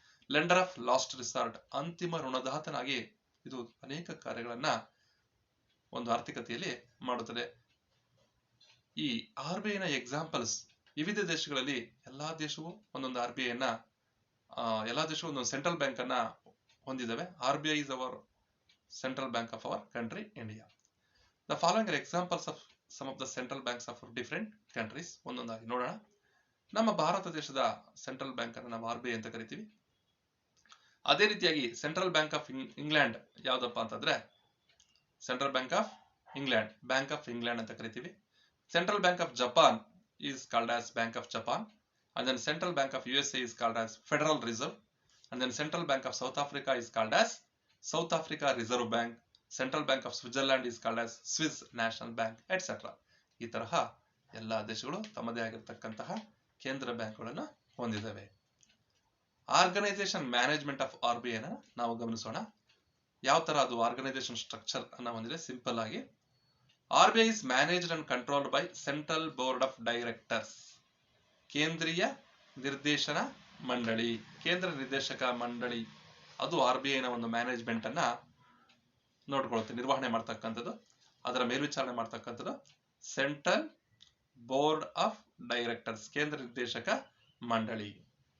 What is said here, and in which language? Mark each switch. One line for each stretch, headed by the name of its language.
English: Lender of last resort.
Kannada: ಅಂತಿಮ ಋಣದಾತನಾಗಿ ಇದು ಅನೇಕ ಕಾರ್ಯಗಳನ್ನ ಒಂದು ಆರ್ಥಿಕತೆಯಲ್ಲಿ ಮಾಡುತ್ತದೆ. ಈ RBI ನ ಎಕ್ಸಾಂಪಲ್ಸ್ ವಿವಿಧ ದೇಶಗಳಲ್ಲಿ, ಎಲ್ಲಾ ದೇಶವು ಒಂದೊಂದು RBI ನ ಎಲ್ಲಾ ದೇಶಗಳು ಒಂದೊಂದು ಸೆಂಟ್ರಲ್ ಬ್ಯಾಂಕ್ ಅನ್ನ ಹೊಂದಿದ್ದಾವೆ.
English: RBI is our central bank of our country, India. The following are examples of some of the central banks of different countries.
Kannada: ಒಂದೊಂದಾಗಿ ನೋಡೋಣ. ನಮ್ಮ ಭಾರತ ದೇಶದ ಸೆಂಟ್ರಲ್ ಬ್ಯಾಂಕ್ ಅನ್ನು ನಾವು RBI ಅಂತ ಕರಿತೀವಿ. ಅದೇ ರೀತಿಯಾಗಿ ಸೆಂಟ್ರಲ್ ಬ್ಯಾಂಕ್ ಆಫ್ ಇಂಗ್ಲೆಂಡ್ ಯಾವ್ದಪ್ಪ ಅಂತಂದ್ರೆ ಸೆಂಟ್ರಲ್ ಬ್ಯಾಂಕ್ ಆಫ್ ಇಂಗ್ಲೆಂಡ್ ಅಂತ ಕರಿತೀವಿ.
English: Central bank of Japan is called as Bank of Japan, and then Central Bank of USA is called as Federal Reserve, and then Central Bank of South Africa is called as South Africa Reserve Bank, Central Bank of Switzerland is called as Swiss National Bank, etc.
Kannada: ಈ ತರಹ ಎಲ್ಲ ದೇಶಗಳು ತಮ್ಮದೇ ಆಗಿರತಕ್ಕಂತಹ ಕೇಂದ್ರ ಬ್ಯಾಂಕ್ಗಳನ್ನು ಹೊಂದಿದ್ದಾವೆ.
English: organisation management of RBI
Kannada: ಅನ್ನ ನಾವು ಗಮನಿಸೋಣ. ಯಾವ ತರ ಅದು ಆರ್ಗನೈಸೇಷನ್ ಸ್ಟ್ರಕ್ಚರ್ ಅನ್ನ ಹೊಂದಿದೆ. ಸಿಂಪಲ್ ಆಗಿ
English: RBI is managed and controlled by Central Board of Directors.
Kannada: ಕೇಂದ್ರೀಯ ನಿರ್ದೇಶನ ಮಂಡಳಿ, ಕೇಂದ್ರ ನಿರ್ದೇಶಕ ಮಂಡಳಿ ಅದು RBI ನ ಒಂದು ಮ್ಯಾನೇಜ್ಮೆಂಟ್ ಅನ್ನ ನೋಡ್ಕೊಳುತ್ತೆ, ನಿರ್ವಹಣೆ ಮಾಡ್ತಕ್ಕಂಥದ್ದು, ಅದರ ಮೇಲ್ವಿಚಾರಣೆ ಮಾಡ್ತಕ್ಕಂಥದ್ದು ಸೆಂಟ್ರಲ್ ಬೋರ್ಡ್ ಆಫ್ ಡೈರೆಕ್ಟರ್ಸ್, ಕೇಂದ್ರ ನಿರ್ದೇಶಕ ಮಂಡಳಿ.